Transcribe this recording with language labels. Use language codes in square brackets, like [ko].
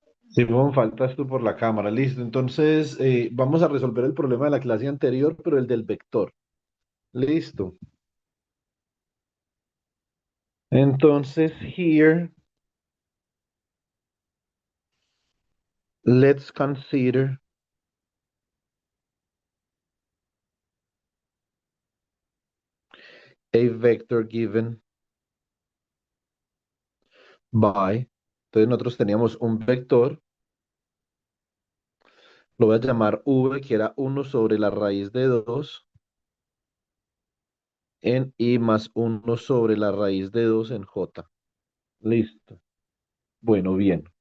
[es] Simón, faltas tú por la cámara, listo. Entonces, vamos a resolver el problema de la clase anterior, pero el del vector. Listo. Entonces, [en] here, let's consider a vector given by. [es] Entonces, nosotros teníamos un vector, lo voy a llamar v, que era uno sobre la raíz de 2 en i más uno sobre la raíz de 2 en j. Listo. Bueno, bien.